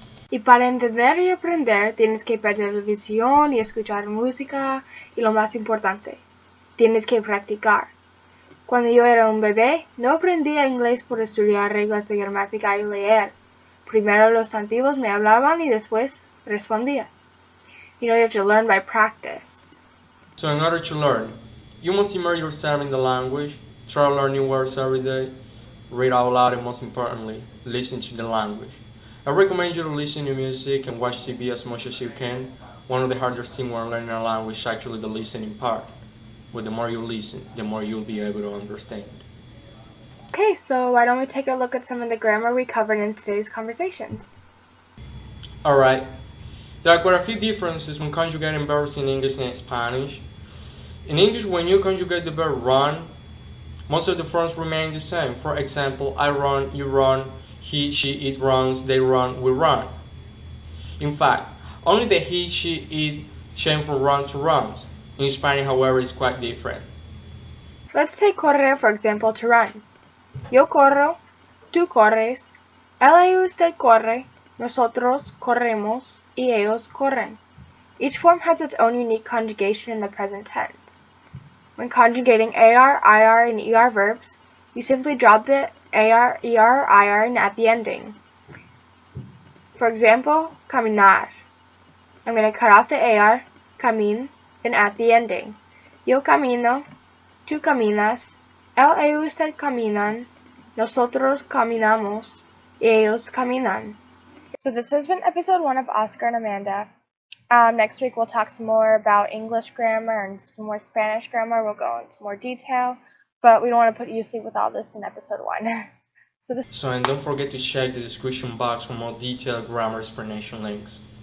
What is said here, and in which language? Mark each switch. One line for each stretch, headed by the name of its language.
Spanish: Y para entender y aprender, tienes que ver televisión y escuchar música, y lo más importante, tienes que practicar. Cuando yo era un bebé, no aprendía inglés por estudiar reglas de gramática y leer. Primero los nativos me hablaban y después respondía.
English: You have to learn by practice. So in order to learn, you must immerse yourself in the language, try learning words every day, read out loud, and most importantly, listen to the language. I recommend you to listen to music and watch TV as much as you can. One of the hardest things when learning a language is actually the listening part. But the more you listen, the more you'll be able to understand. Okay, so why don't we take a look at some of the grammar we covered in today's conversations? Alright, there are quite a few differences when conjugating verbs in English and Spanish. In English, when you conjugate the verb run, most of the forms remain the same. For example, I run, you run, he, she, it runs, they run, we run. In fact, only the he, she, it change from run to runs. In Spanish, however, is quite different. Let's take correr for example to run.
Spanish: Yo corro, tú corres, él y usted corre, nosotros corremos, y ellos corren.
English: Each form has its own unique conjugation in the present tense. When conjugating AR, IR, and ER verbs, you simply drop the AR, ER, or IR at the ending. For example, caminar. I'm going to cut off the AR, camin, and add the ending.
Spanish: Yo camino, tú caminas, él y usted caminan, nosotros caminamos, y ellos caminan.
English: So this has been episode 1 of Oscar and Amanda. Next week we'll talk some more about English grammar and some more Spanish grammar. We'll go into more detail, but we don't want to put you to sleep with all this in episode 1. And don't forget to check the description box for more detailed grammar explanation links.